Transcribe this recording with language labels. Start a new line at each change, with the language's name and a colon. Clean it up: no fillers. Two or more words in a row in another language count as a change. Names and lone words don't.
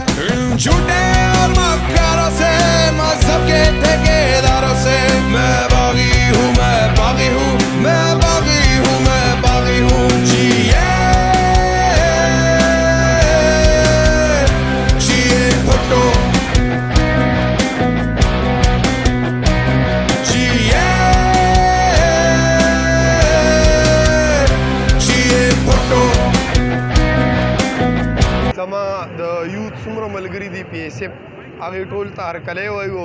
Urdu: ان جھوٹے اور مکاروں سے، مذہب کے ٹھیکیداروں سے میں باغی ہوں، میں باغی ہوں، میں باغی ہوں، میں باغی ہوں. جیے بھٹو
Pashto: زما د یوت څومره ملګري دي پی ایس اف هغې ټول ته هرکلی وایو.